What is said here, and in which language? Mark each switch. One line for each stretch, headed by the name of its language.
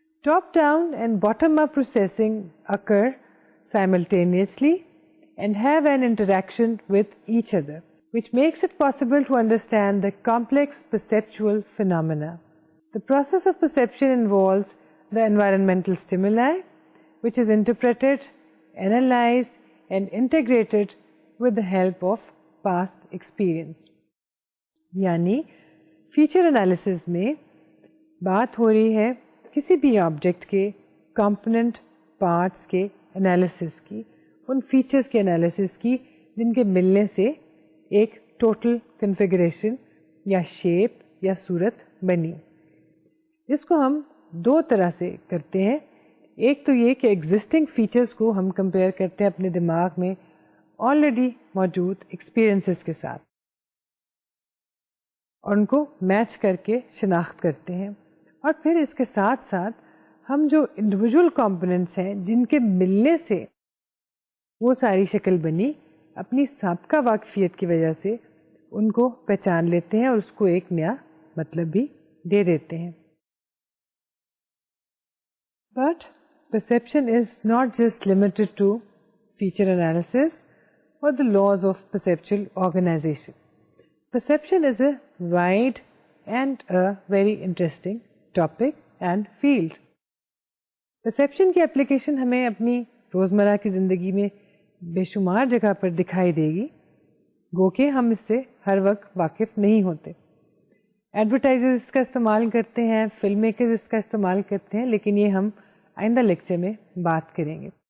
English: Top-down and bottom-up processing occur simultaneously and have an interaction with each other, which makes it possible to understand the complex perceptual phenomena. The process of perception involves the environmental stimuli, which is interpreted, analyzed and integrated with the help of past experience.
Urdu: یعنی feature analysis میں بات ہو رہی ہے کسی بھی object کے component parts کے analysis کی، ان فیچرز کے انالیسز کی جن کے ملنے سے ایک ٹوٹل کنفیگریشن یا شیپ یا صورت بنی. اس کو ہم 2 طرح سے کرتے ہیں. ایک تو یہ کہ ایگزسٹنگ فیچرز کو ہم کمپیئر کرتے ہیں اپنے دماغ میں آلریڈی موجود ایکسپیرئنسز کے ساتھ اور ان کو میچ کر کے شناخت کرتے ہیں، اور پھر اس کے ساتھ ساتھ ہم جو انڈیویجول کمپوننٹس ہیں جن کے ملنے سے وہ ساری شکل بنی، اپنی سابقہ واقفیت کی وجہ سے ان کو پہچان لیتے ہیں اور اس کو ایک نیا مطلب بھی دے دیتے ہیں.
English: But perception is not just limited to feature analysis or the laws of perceptual organization. Perception is a wide and a very interesting topic and field.
Urdu: Perception کی اپلیکیشن ہمیں اپنی روزمرہ کی زندگی میں بے شمار جگہ پر دکھائی دے گی، گو کہ ہم اس سے ہر وقت واقف نہیں ہوتے. ایڈورٹائزرز اس کا استعمال کرتے ہیں، فلم میکرز اس کا استعمال کرتے ہیں، لیکن یہ ہم آئندہ لیکچر میں بات کریں گے.